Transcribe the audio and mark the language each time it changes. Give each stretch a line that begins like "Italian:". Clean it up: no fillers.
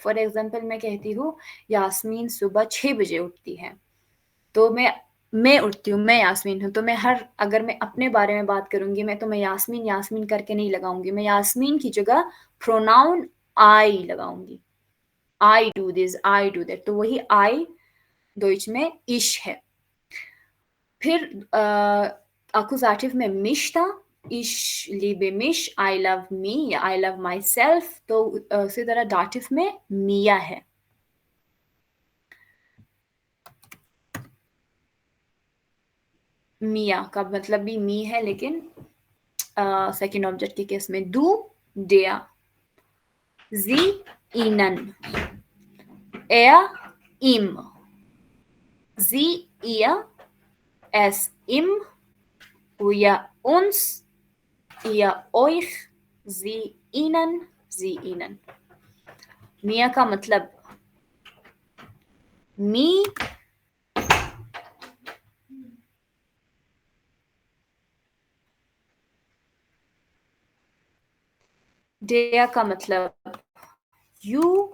Hindi: For example मैं कहती हूँ यास्मीन सुबह 6 बजे उठती है, तो मैं उठती हूँ, मैं यास्मीन हूँ. तो मैं अगर मैं अपने बारे में बात करूंगी, मैं यास्मीन यास्मीन करके नहीं लगाऊंगी. मैं यास्मीन की जगह प्रोनाउन आई लगाऊंगी.
English: I do this, I do that.
Hindi: तो वही I डॉइच में इश है. फिर एक्यूजेटिव में मिश था.
German: इश लिबे मिश,
English: I love me या I love myself.
Hindi: तो उसी तरह डाटिव में मिया है. मिया का मतलब भी मी है, लेकिन सेकंड ऑब्जेक्ट के केस में do, डेया.
German: जी, ihnen, ihm, sie, ihr, es, ihm, wir, uns, ihr, euch, sie, ihnen, sie, ihnen.
Hindi: मिया का मतलब मी, डेया का मतलब यू.